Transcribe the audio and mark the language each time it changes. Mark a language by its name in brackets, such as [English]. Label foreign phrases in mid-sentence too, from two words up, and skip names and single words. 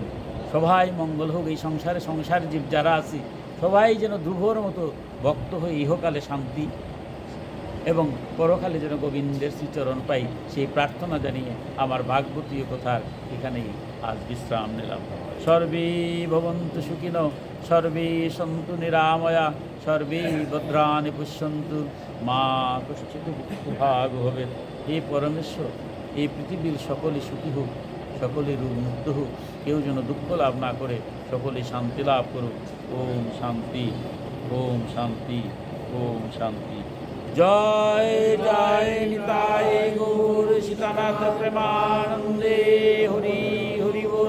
[Bangla] সবাই মঙ্গল হোক, এই সংসার জীব যারা আছি সবাই যেন ধ্রুবর মতো ভক্ত হয়ে ইহকালে শান্তি এবং পরকালে যেন গোবিন্দের শ্রীচরণ পাই, সেই প্রার্থনা জানিয়ে আমার ভাগবতীয় কথার এখানেই আজ বিশ্রাম নিলাম। [Sanskrit] সর্বে ভবন্তু সুখিনো, সর্বে সন্তু নিরাময়া, সর্বে ভদ্রাণি পশ্যন্তু, মা কশ্চিৎ দুঃখভাগ হবে। [Bangla] হে পরমেশ্বর, এই পৃথিবীর সকলে সুখী হোক, সকলে রোগমুক্ত হোক, কেউ যেন দুঃখ লাভ না করে, সকলে শান্তি লাভ করুক। ওম শান্তি, ওম শান্তি, ওম শান্তি। জয় জয় নিতাই গৌর সীতানাথ প্রেমানন্দে, হরি হরি বল।